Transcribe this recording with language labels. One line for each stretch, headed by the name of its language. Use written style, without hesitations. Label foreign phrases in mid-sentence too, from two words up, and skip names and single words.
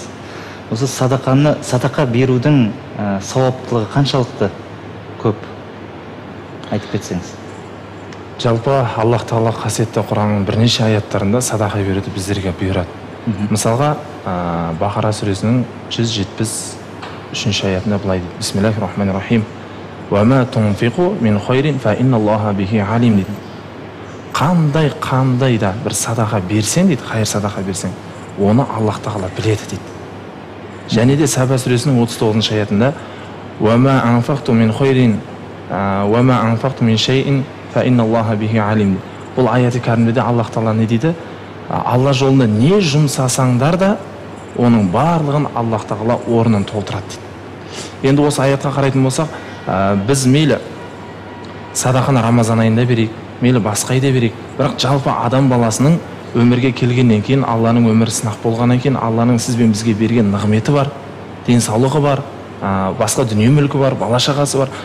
Kazakh: Осы садақа берудің сауаптылығы қаншалықты көп? Айтып кетсеңіз. Жалпы Аллах Тағала қасиетті Құранның бірнеше аяттарында садақа беруді біздерге бұйырады. Мысалға, Бақара сүресінің 173 аятында былай дейді:
Arabic: بسم الله الرحمن الرحيم. وما تنفقوا من خير فإن الله به عليم дейді.
Kazakh: Қандай да бір садақа берсең дейді, хайыр садақа берсең, оны Аллах Тағала біледі дейді. Және де Саба сүресінің 39 аятында
Arabic: وما أنفقت من خير وما أنفقت من شيء فإن الله به عليم.
Kazakh: Бұл аяты кәрімде Аллах Тағала не дейді? Алла жолында не жұмсасаңдар да оның барлығын Аллах Тағала орнын толтырады дейді. Енді осы аятқа қарайтын болсақ, біз мейлі садақаны Рамазан айында берейік, мейлі басқа айда берейік, бірақ жалпы адам баласының өмірге келгеннен кейін, Алланың өмірі сынақ болғаннан кейін, Алланың сізбен бізге берген нығметі бар, денсаулығы бар, басқа дүние мүлкі бар, бала шағасы бар.